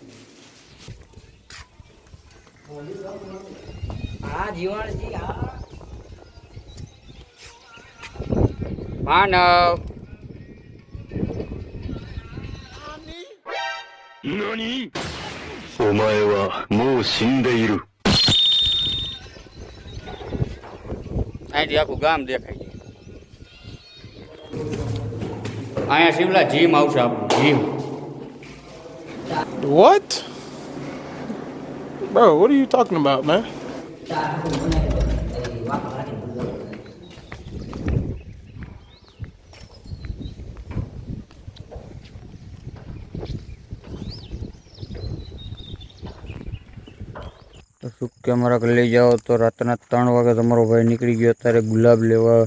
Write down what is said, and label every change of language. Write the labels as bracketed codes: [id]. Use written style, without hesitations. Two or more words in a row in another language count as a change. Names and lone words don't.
[gu] માનવ [ja] 何お前はもう死んでいる。 [gu] અહીંથી આખું ગામ દેખાય છે। અહીંયા શિવલા જીમ આવશે, આપણું જીમ। [en] What? Bro, what are you talking about, man? [gu] તો શું કે અમારા ઘરે લઈ જાઓ તો રાતના 3 વાગે તમારો ભાઈ નીકળી ગયો અત્યારે ગુલાબ લેવા.